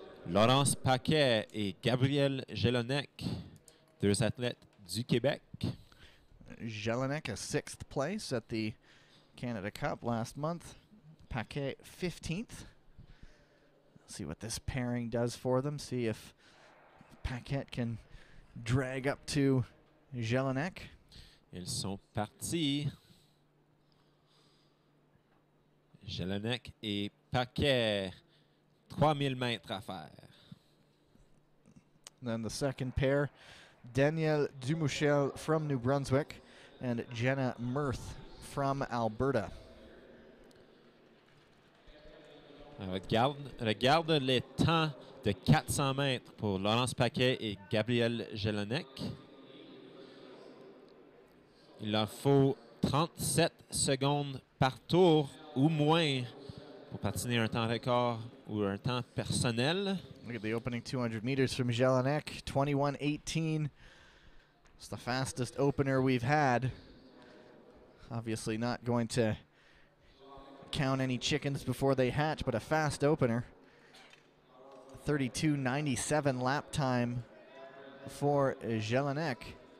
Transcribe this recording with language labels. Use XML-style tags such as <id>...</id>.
<fr>Laurence Paquet et Gabrielle Jelinek, 2 athlètes du Québec.</fr> <en>Jelinek, a 6th place at the Canada Cup last month. Paquet, 15th. See what this pairing does for them. See if Paquet can drag up to Jelinek.</en> <fr>Ils sont partis. Jelinek et Paquet. 3000 mètres à faire.</fr> <en>Then the second pair, Danielle Dumouchel from New Brunswick and Jenna Mirth from Alberta.</en> <fr>Regarde les temps de 400 mètres pour Laurence Paquet et Gabrielle Jelinek. Il leur faut 37 secondes par tour ou moins pour patiner un temps record ou un temps personnel.</fr> <en>Look at the opening 200 meters from Jelinek, 21:18. It's the fastest opener we've had. Obviously not going to count any chickens before they hatch, but a fast opener. 32:97 lap time for Jelinek.</en>